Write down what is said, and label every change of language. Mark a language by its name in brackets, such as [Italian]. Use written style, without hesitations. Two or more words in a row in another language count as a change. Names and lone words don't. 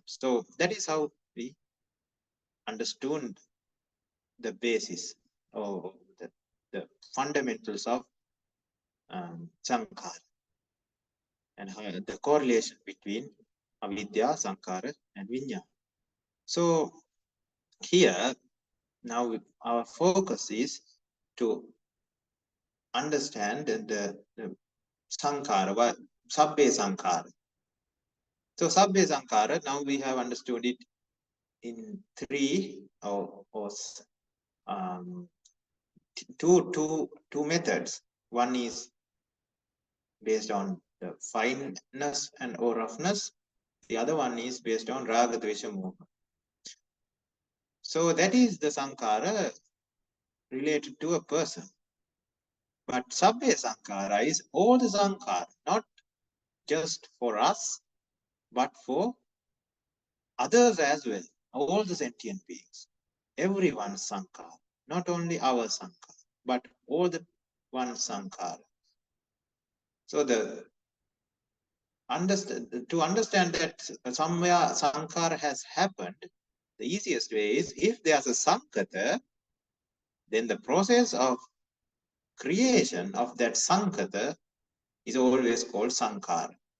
[English] So that is how we understood the basis or the fundamentals of sankhara, and the correlation between [Sanskrit] avidya, sankhara, [English] and vijnana. So here now our focus is to understand the sankhara, [Pali] sabbe sankhara. So sabbe sankhara, [English] now we have understood it in 3 or two methods. One is based on the fineness and or roughness. The other one is based on [Sanskrit] raga, dvesha, moha. [English] So that is the sankhara related to a person. But [Pali] sabbe sankhara [English] is all the sankhara, not just for us, but for others as well, all the sentient beings. Everyone's sankhara, not only our sankhara, but all the one sankhara. So to understand that somewhere sankhara has happened, the easiest way is if there's a sankata, then the process of creation of that sankata is always called sankhara.